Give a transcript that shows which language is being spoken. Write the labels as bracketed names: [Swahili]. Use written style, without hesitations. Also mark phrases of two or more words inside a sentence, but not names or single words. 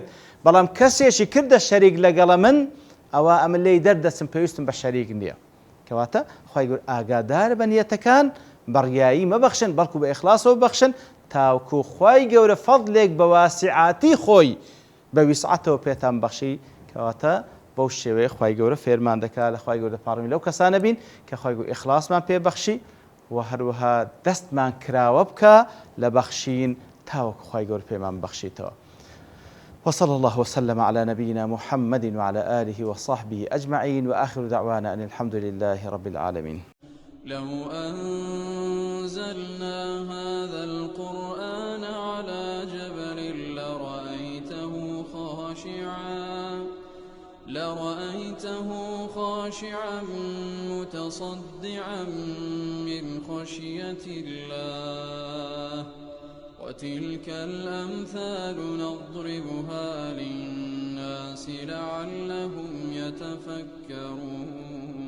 [Central Kurdish] بەڵام کەسێکی کردە شەریک لەگەڵە من ئەوە ئەمە لێی دەردەچم پێویستم بە شەریک نییە کەواتە خوای گەورە ئاگادارە بە نیەتەکان بەڕیایی مەبەخشن بەڵکو بە ئیخلاسەوە ببەخشن تاوەکو خوای گەورە فەضلێک بە واسعاتی خۆی بە ویسعەتەوە پێتان بەخشی کەواتە بەو شێوەیە خوای گەورە فێرمان دەکات لە خوای گەورە دەپاڕێنی لەو کەسانە بین کە خوای گەورە ئیخلاسمان پێ بەخشی و هەروەها دەستمان کراوە بکە لە بەخشین تاوەکو خوای گەورە پێمان بەخشیتەوە. [Arabic] وصلى الله وسلم على نبينا محمد وعلى آله وصحبه أجمعين وآخر دعوانا أن الحمد لله رب العالمين. لو أنزلنا هذا القرآن على جبل لرأيته خاشعا متصدعا من خشية الله وتلك الأمثال نضربها للناس لعلهم يتفكرون